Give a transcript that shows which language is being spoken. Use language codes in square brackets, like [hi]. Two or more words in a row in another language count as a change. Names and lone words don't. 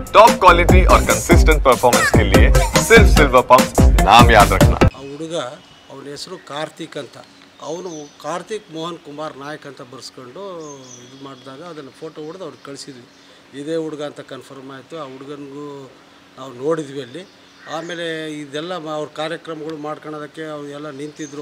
[en] top quality [hi] और [en] consistent performance [hi] के लिए सिर्फ सिल्वर पंप नाम याद रखना। [kn] ಹುಡುಗ ಅವನ ಹೆಸರು ಕಾರ್ತಿಕ್ ಅಂತ. ಅವನು ಕಾರ್ತಿಕ್ ಮೋಹನ್ ಕುಮಾರ್ ನಾಯಕ್ ಅಂತ ಬರ್ಸ್ಕೊಂಡು ಇದು ಮಾಡಿದಾಗ ಅದನ್ನು ಫೋಟೋ ಹೊಡೆದು ಅವ್ರಿಗೆ ಕಳಿಸಿದ್ವಿ. ಇದೇ ಹುಡುಗ ಅಂತ ಕನ್ಫರ್ಮ್ ಆಯಿತು. ಆ ಹುಡುಗನಿಗೂ ನಾವು ನೋಡಿದ್ವಿ ಅಲ್ಲಿ. ಆಮೇಲೆ ಇದೆಲ್ಲ ಅವ್ರ ಕಾರ್ಯಕ್ರಮಗಳು ಮಾಡ್ಕೊಳೋದಕ್ಕೆ ಅವ್ರು ಎಲ್ಲ ನಿಂತಿದ್ದರು.